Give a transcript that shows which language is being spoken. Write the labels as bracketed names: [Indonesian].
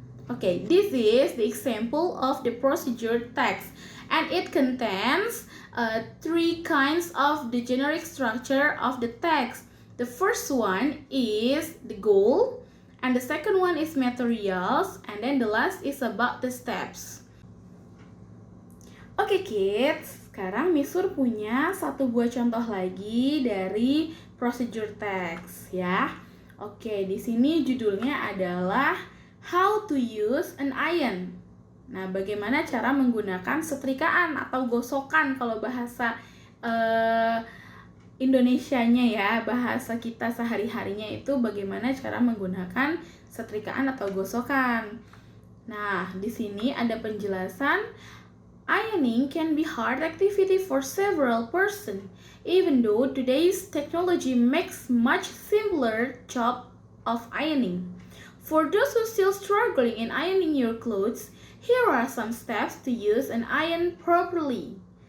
[English] Okay, this is the example of the procedure text, and it contains three kinds of the generic structure of the text. The first one is the goal, and the second one is materials, and then the last is about the steps. [Indonesian] Oke kids, sekarang Misur punya satu buah contoh lagi dari procedure text ya. Oke, di sini judulnya adalah [English] How to use an iron. [Indonesian] Nah, bagaimana cara menggunakan setrikaan atau gosokan kalau bahasa Indonesianya ya, bahasa kita sehari-harinya itu bagaimana cara menggunakan setrikaan atau gosokan. Nah, di sini ada penjelasan. [English] Ironing can be hard activity for several persons, even though today's technology makes much simpler job of ironing. For those who still struggling in ironing your clothes, here are some steps to use an iron properly.